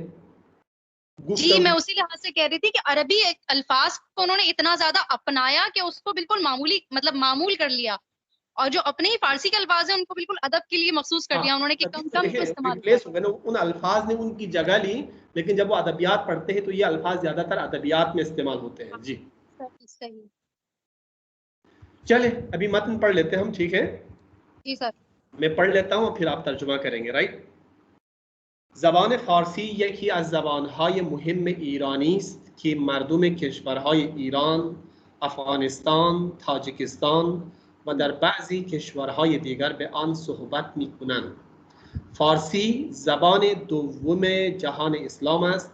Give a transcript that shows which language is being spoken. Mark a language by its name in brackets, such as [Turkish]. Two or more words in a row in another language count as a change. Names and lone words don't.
[Urdu] جی, میں اسی لحاظ سے کہہ رہی تھی کہ عربی الفاظ کو انہوں نے اتنا زیادہ اپنایا کہ اس کو بالکل معمول کر لیا, اور جو اپنے ہی فارسی کے الفاظ ہیں ان کو بالکل ادب کے لیے مخصوص کر دیا انہوں نے کہ کم استعمال کیا. ان الفاظ نے ان کی جگہ لی, لیکن جب وہ ادبیات پڑھتے ہیں تو یہ الفاظ زیادہ تر ادبیات میں استعمال ہوتے ہیں. جی صحیح. چلے ابھی متن پڑھ لیتے ہیں ہم, ٹھیک ہے. جی سر, میں پڑھ لیتا ہوں پھر آپ ترجمہ کریں گے. رائٹ. [Persian] زبان فارسی یکی از زبانهای مهم ایرانی است که مردم کشورهای ایران، افغانستان، تاجیکستان و در بعضی کشورهای دیگر به آن صحبت می‌کنند. فارسی زبان دوم جهان اسلام است.